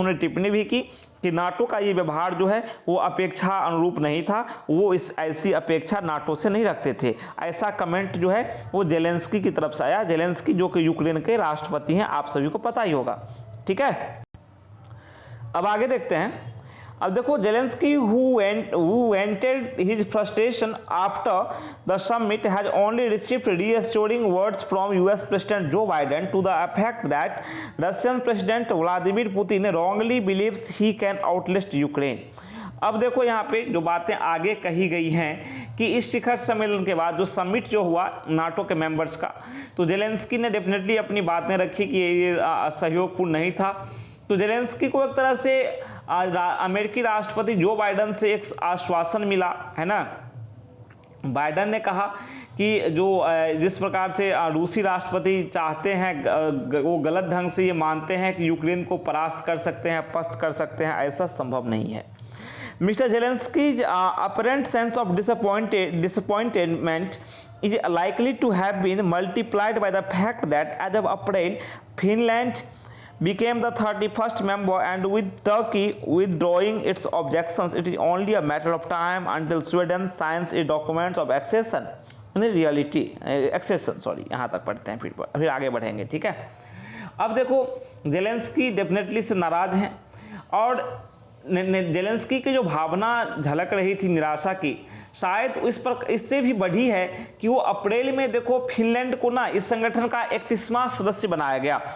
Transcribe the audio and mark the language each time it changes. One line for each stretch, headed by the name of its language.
Hindi: उन्होंने टिप्पणी भी की कि नाटो का ये व्यवहार जो है वो अपेक्षा अनुरूप नहीं था, वो इस ऐसी अपेक्षा नाटो से नहीं रखते थे। ऐसा कमेंट जो है वो जेलेंस्की की तरफ से आया। जेलेंस्की जो कि यूक्रेन के राष्ट्रपति हैं, आप सभी को पता ही होगा, ठीक है। अब आगे देखते हैं। अब देखो,
English: Zelensky who vented his frustration after the summit has only received reassuring words from US President Joe Biden to the effect that Russian President Vladimir Putin wrongly believes he can outlast Ukraine।
Hindi: अब देखो यहाँ पे जो बातें आगे कही गई हैं कि इस शिखर सम्मेलन के बाद जो समिट जो हुआ नाटो के मेंबर्स का, तो जेलेंस्की ने डेफिनेटली अपनी बातें रखी कि ये सहयोगपूर्ण नहीं था। तो जेलेंस्की को एक तरह से अमेरिकी राष्ट्रपति जो बाइडन से एक आश्वासन मिला, है ना। बाइडन ने कहा कि जो जिस प्रकार से रूसी राष्ट्रपति चाहते हैं वो गलत ढंग से ये मानते हैं कि यूक्रेन को परास्त कर सकते हैं, पस्त कर सकते हैं, ऐसा संभव नहीं है।
English: Mr. Zelensky's apparent sense of disappointment is likely to have been multiplied by the fact that as of April, Finland became the 31st member, and with Turkey withdrawing its objections, it is only a matter of time until Sweden signs a document of accession।
Hindi: यहाँ तक पढ़ते हैं, फिर आगे बढ़ेंगे, ठीक है। अब देखो, जेलेंस्की डेफिनेटली से नाराज हैं और जेलेंस्की की जो भावना झलक रही थी निराशा की, शायद इससे भी बढ़ी है कि वो अप्रैल में देखो फिनलैंड को ना इस संगठन का 31वां सदस्य बनाया गया।